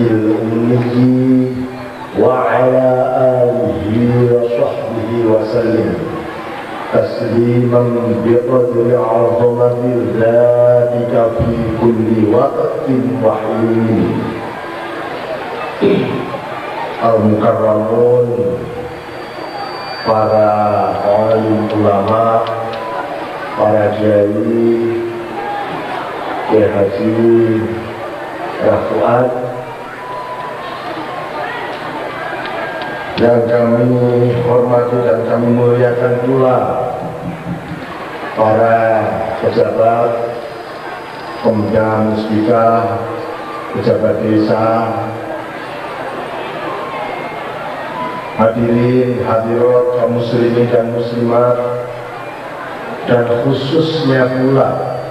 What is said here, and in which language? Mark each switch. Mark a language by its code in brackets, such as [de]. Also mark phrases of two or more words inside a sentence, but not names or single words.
[ar] الأمي وعلى آله وصحبه وسلم تسليما بقدر عظمة ذاتك في كل وقت وحين. [id] Al-Mukarramun, para alim ulama, para kiai, Kiai Haji Fuad yang kami hormati dan kami muliakan pula, para pejabat, pemegang musbika, pejabat desa, hadirin hadirat kaum muslimin dan muslimat, dan khususnya pula